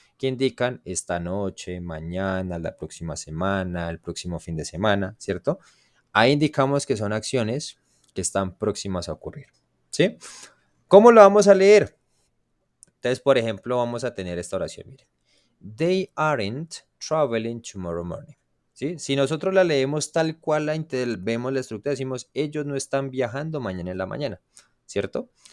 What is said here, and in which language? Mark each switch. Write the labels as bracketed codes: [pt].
[es] Que indican esta noche, mañana, la próxima semana, el próximo fin de semana, ¿cierto? Ahí indicamos que son acciones que están próximas a ocurrir, ¿sí? ¿Cómo lo vamos a leer? Entonces, por ejemplo, vamos a tener esta oración, miren. [en] They aren't traveling tomorrow morning. [es] ¿Sí? Si nosotros la leemos tal cual vemos la estructura, decimos, ellos no están viajando mañana en la mañana, ¿cierto?